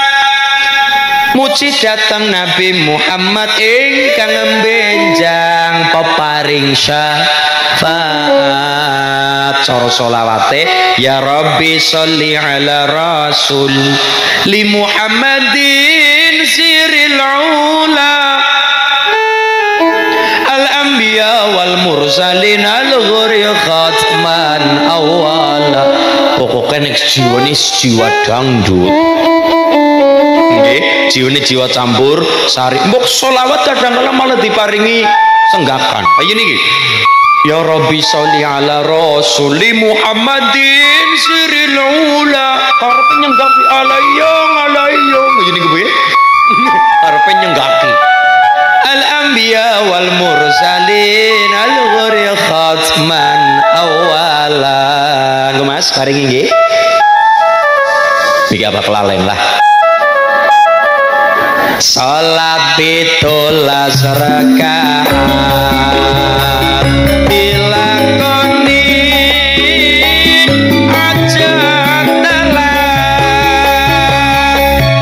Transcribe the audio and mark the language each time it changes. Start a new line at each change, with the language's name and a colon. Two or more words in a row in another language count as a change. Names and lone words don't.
Javanese: Muji dateng Nabi Muhammad ingkang mbenjang peparing syafaat. Cara sholawate
Arabic: يا رب صل على الرسول لمحمد سر العلا الأنبياء والمرسلين الغر ختما أولا.
Javanese: Pokoknya nek jiwane jiwa dangdut nggih, jiwane jiwa campur sari. Mbok selawat kadang-kadang malah diparingi senggakan. Ayo niki.
Arabic: يا رب صل على رسول محمد سر العلا.
Javanese: Karepe nyenggaki alayong. Ayo niki piye? Karepe nyenggaki.
Arabic: الأنبياء والمرسلين الغر ختما أولا.
Javanese: Nggih Mas, paring nggih. Iki apa kelalen lah. Salat 17 rakaat dilakoni aja telat.